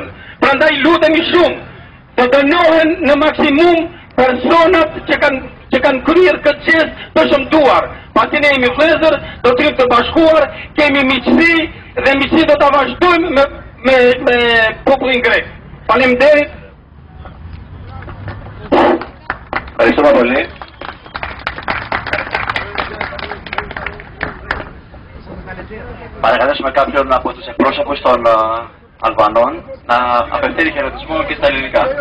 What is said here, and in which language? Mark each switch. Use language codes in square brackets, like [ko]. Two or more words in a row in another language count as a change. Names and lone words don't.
[sq] Prandaj lutemi shumë të dënohen në maksimum personat që kanë kryer këtë gjest të shëmtuar. Pasi ne jemi vëllezër, do të jemi të bashkuar, kemi miqësi dhe miqësi do ta vazhdojmë me popullin grek. Faleminderit. [el] Ευχαριστούμε πολύ. Παρακαλέσουμε κάποιον από τους εκπρόσωπους των Αλβανών να απευθύνει χαιρετισμό και στα ελληνικά.